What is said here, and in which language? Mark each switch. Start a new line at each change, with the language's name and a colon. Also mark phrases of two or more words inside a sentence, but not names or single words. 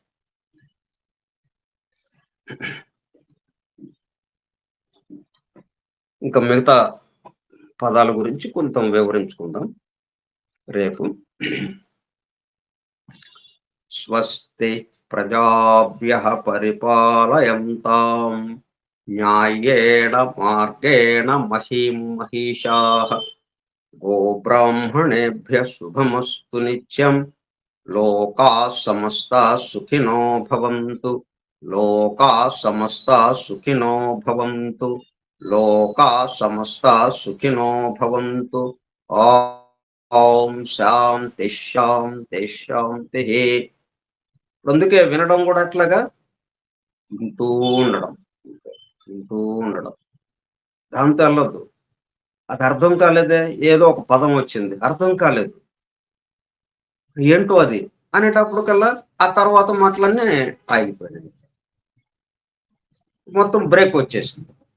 Telugu: ఇంకా మిగతా పదాల గురించి కొంత వివరించుకుందాం రేపు.
Sanskrit: స్వస్తి ప్రజాభ్యః పరిపాలయంతాం న్యాయేణ మార్గేణ మహీం మహిషాః గోబ్రాహ్మణేభ్యః శుభమస్తు నిత్యం. లోకాః సమస్తాః సుఖినో భవంతు. లోకాః సమస్తాః సుఖినో భవంతు. లోకాః సమస్తాః సుఖినో భవంతు. ఓం శాంతి శాంతి శాంతి.
Telugu: అందుకే వినడం కూడా ఎట్లాగా, వింటూ ఉండడం, వింటూ ఉండడం. దాంతో వెళ్ళొద్దు. అది అర్థం కాలేదే, ఏదో ఒక పదం వచ్చింది, అర్థం కాలేదు, ఏంటో అది అనేటప్పుడు కల్లా ఆ తర్వాత మాటలన్నీ ఆగిపోయినాయి, మొత్తం బ్రేక్ వచ్చేసింది.